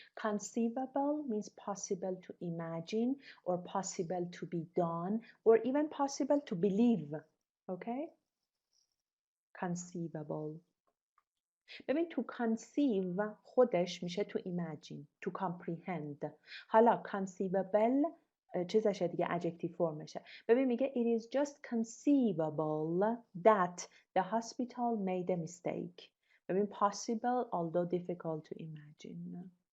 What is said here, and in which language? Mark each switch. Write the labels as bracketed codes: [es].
[en] Conceivable means possible to imagine or possible to be done or even possible to believe. Okay? Conceivable. ببین to conceive [fa] خودش میشه [en] to imagine, to comprehend. [fa] حالا conceivable چیزشه دیگه adjective فرمشه. [en] ببین میگه it is just conceivable that the hospital made a mistake. ببین possible although difficult to imagine.